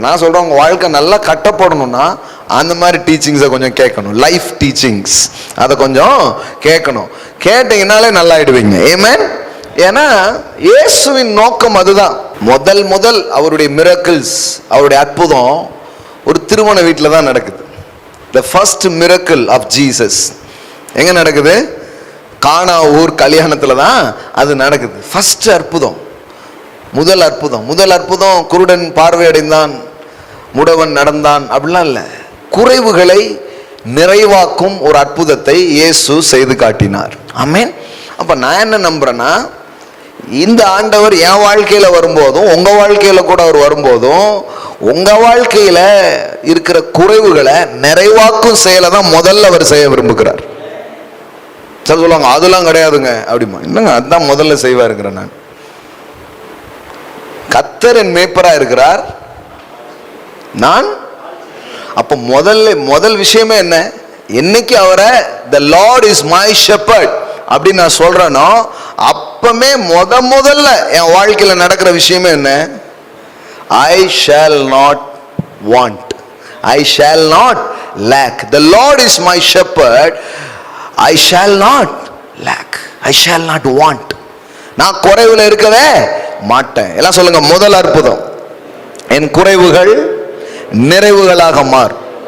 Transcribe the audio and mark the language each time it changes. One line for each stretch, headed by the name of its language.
Tamil: நான் சொல்றேன், உங்க வாழ்க்கை நல்லா கட்டப்படணும்னா அந்த மாதிரி டீச்சிங்ஸை கொஞ்சம் கேட்கணும். லைஃப் டீச்சிங்ஸ் அதை கொஞ்சம் கேட்கணும். கேட்டீங்கன்னாலே நல்லா ஆயிடுவீங்க. ஆமென். ஏன்னா இயேசுவின் நோக்கம் அதுதான். முதல் அவருடைய மிரக்கிள்ஸ், அவருடைய அற்புதம் ஒரு திருமண வீட்டில் தான் நடக்குது.
English: The first miracle of Jesus
Tamil: எங்க நடக்குது? கானா ஊர் கல்யாணத்துல தான் அது நடக்குது. ஃபர்ஸ்ட் அற்புதம், முதல் அற்புதம் குருடன் பார்வையடைந்தான், முடவன் நடந்தான் அப்படிலாம் இல்லை. குறைவுகளை நிறைவாக்கும் ஒரு அற்புதத்தை இயேசு செய்து காட்டினார். ஆமென். அப்ப நான் என்ன நம்புறேன்னா, இந்த ஆண்டவர் என் வாழ்க்கையில வரும்போதும் உங்க வாழ்க்கையில கூட அவர் வரும்போதும் உங்க வாழ்க்கையில இருக்கிற குறைவுகளை நிறைவாக்கும் செயலை தான் முதல்ல அவர் செய்ய விரும்புகிறார். சொல்லுவாங்க அதெல்லாம் கிடையாதுங்க அப்படிமா. என்னங்க அதுதான் முதல்ல செய்வாருங்கிறேன் நான். கர்த்தர் என் மேய்ப்பரா இருக்கிறார், நான் அப்ப முதல் விஷயமே என்ன, என்னைக்கு அவரை
English: the Lord is my shepherd
Tamil: அப்படின்னு நான் சொல்றேனோ அப்பமே முதல்ல என் வாழ்க்கையில நடக்கிற விஷயமே என்ன,
English: I shall not want, I shall not lack. The Lord is my shepherd, I shall not lack, I shall not want.
Tamil: நான் குறைவுல இருக்கவே மாட்டேன். எல்லாம் சொல்லுங்க, முதல் அற்புதம், என் குறைவுகள் நிறைவுகளாக மாறும்.